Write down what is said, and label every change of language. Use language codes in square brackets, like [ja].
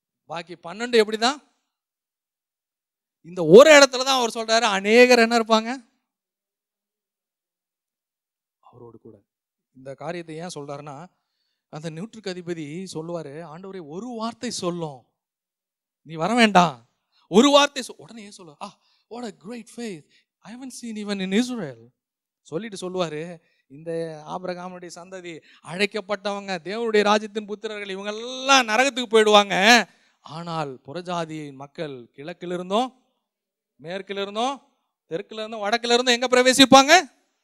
[ta] பாக்கி 12 எப்படிதான்? இந்த ஒரு இடத்துல தான் அவர் சொல்றாரு அநேகர் என்ன இருப்பாங்க அவரோடு கூட. இந்த காரியத்தை ஏன் சொல்றாருன்னா, அந்த நூற்றுக்கு அதிபதி சொல்லுவாரு, ஆண்டவரே ஒரு வார்த்தை சொல்லும், நீ வர வேண்டாம், ஒரு வார்த்தை உடனே சொல்ல. [en] what a great faith, I haven't seen even in Israel. [ta] சொல்லிட்டு சொல்லுவாரு, இந்த ஆபிரகாமுடைய சந்ததி, அழைக்கப்பட்டவங்க, தேவனுடைய ராஜ்யத்தின் புத்திரர்கள், இவங்க எல்லாம் நரகத்துக்கு போயிடுவாங்க. ஆனால் புறஜாதி மக்கள் கிழக்கிலிருந்தும் மேற்கிலிருந்தும் தெற்கிலிருந்தும் வடக்கிலிருந்தும் எங்க பிரவேசிப்பாங்க?